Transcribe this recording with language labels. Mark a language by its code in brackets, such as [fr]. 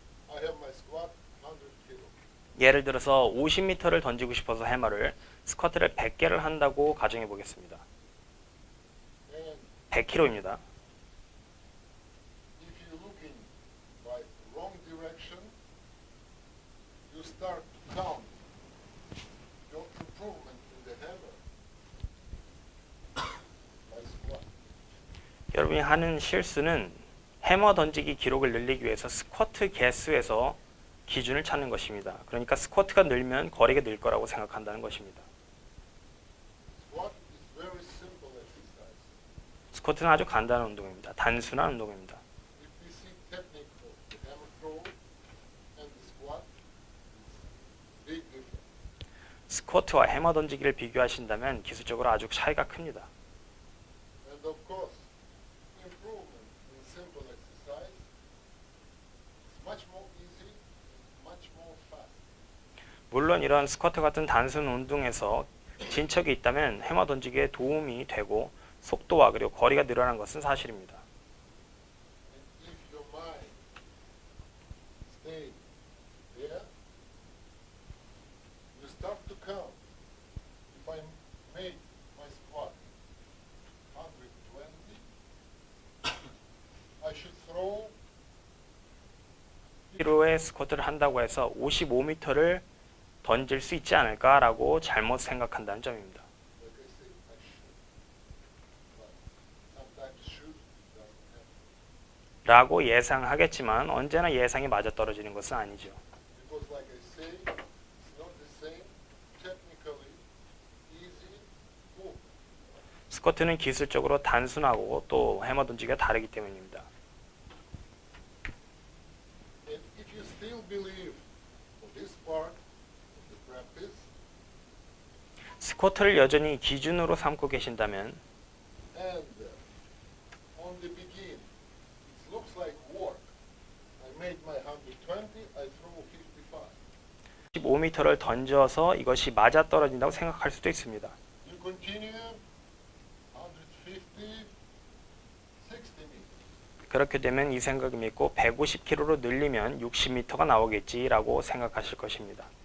[en] I have my squat 100 kilo. [ko] 예를 들어서 50m를 던지고 싶어서 해머를 스쿼트를 100개를 한다고 가정해 보겠습니다. [en] And [ko] 100kg입니다. [en] if you're looking by wrong direction, you start to count your improvement in the hammer by squat. [ko] 여러분이 하는 실수는 해머 던지기 기록을 늘리기 위해서 스쿼트 개수에서 기준을 찾는 것입니다. 그러니까 스쿼트가 늘면 거리가 늘 거라고 생각한다는 것입니다. [en] Squat is very simple exercise. [ko] 스쿼트는 아주 간단한 운동입니다. 단순한 운동입니다. [en] If we see technique of the hammer throw and the squat, it's big difference. [ko] 스쿼트와 해머 던지기를 비교하신다면 기술적으로 아주 차이가 큽니다. [en] And of course, improvement in simple exercise is much more easy, much more fast. [ko] 물론 이런 스쿼트 같은 단순 운동에서 진척이 있다면 해머 던지기에 도움이 되고 속도와 그리고 거리가 늘어난 것은 사실입니다. [en] And if your mind stay there, you start to count. If I made my squat 120, I should throw [ko] 1kg의 스쿼트를 한다고 해서 55m를 던질 수 있지 않을까라고 잘못 생각한다는 점입니다. [en] like I say, I should. But sometimes should doesn't happen. [ko] 라고 예상하겠지만 언제나 예상이 맞아떨어지는 것은 아니죠. [en] Because like I say, it's not the same technically easy movement. [ko] 스쿼트는 기술적으로 단순하고 또 해머 던지기가 다르기 때문입니다. [en] And if you still believe for this part of the practice, [ko] 스쿼트를 여전히 기준으로 삼고 계신다면 [en] and on the begin, it looks like work. I made my 120, I throw 55. [ko] 15m를 던져서 이것이 맞아떨어진다고 생각할 수도 있습니다. [en] You continue 150, 60 meters. [ko] 그렇게 되면 이 생각이 믿고 150kg로 늘리면 60m가 나오겠지라고 생각하실 것입니다.